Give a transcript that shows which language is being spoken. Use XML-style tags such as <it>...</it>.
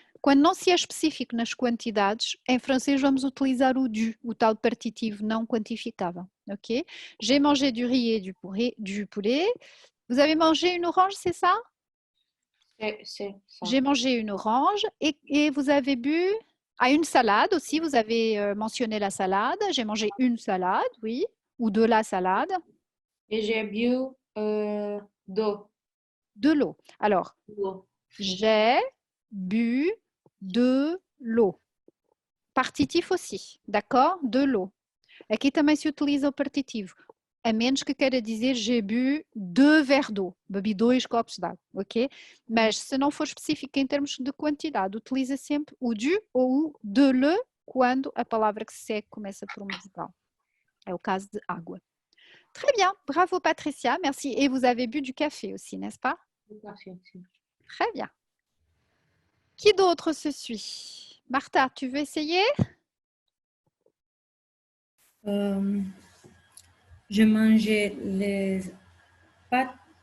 <pt>Quando não se é específico nas quantidades, em francês vamos utilizar o du, o tal partitivo não quantificável, ok?</pt> <fr>J'ai mangé du riz et du poulet. Vous avez mangé une orange, c'est ça? C'est ça. J'ai mangé une orange et vous avez bu une salade aussi. Vous avez mentionné la salade. J'ai mangé une salade, oui, ou de la salade. Et j'ai bu d'eau. De l'eau. Alors, j'ai bu de l'eau. Partitif aussi, d'accord? De l'eau.</fr> <pt>Aqui também se utiliza o partitivo, a menos que queira dizer</pt> <fr>j'ai bu 2 verres d'eau,</fr> <pt>bebi 2 copos d'água, ok? Mas se não for específico em termos de quantidade, utiliza sempre o du ou o de le quando a palavra que se segue começa por uma vogal. É o caso de água.</pt> <fr>Très bien, bravo Patricia, merci. Et vous avez bu du café aussi, n'est-ce pas? Du café aussi. Très bien. Qui d'autre se suit? Martha, tu veux essayer? Je mangeais les pâtes.</fr>